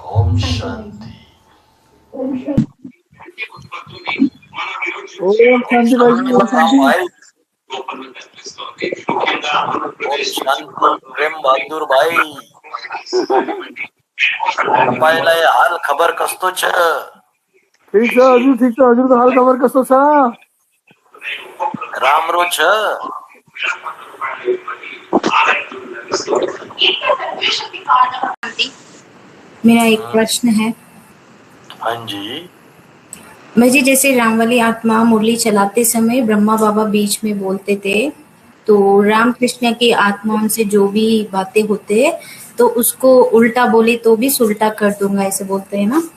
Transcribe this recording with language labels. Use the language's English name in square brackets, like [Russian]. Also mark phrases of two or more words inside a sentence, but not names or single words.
[Nepali] शांति। ओम शांति भाई जी, ओम शांति भाई ओम शांति। प्रेम बहादुर भाई पाहिला हाल खबर कसतो छ? ठीक छ हजुर, ठीक छ हजुरको हाल खबर कस्तो छ? राम्रो छ। [Hindi] मेरा एक प्रश्न है। हाँ जी। मुझे जैसे राम वाली आत्मा मुरली चलाते समय ब्रह्मा बाबा बीच में बोलते थे, तो राम कृष्ण की आत्माओं से जो भी बातें होते तो उसको उल्टा बोले तो भी सुल्टा कर दूंगा, ऐसे बोलते हैं ना।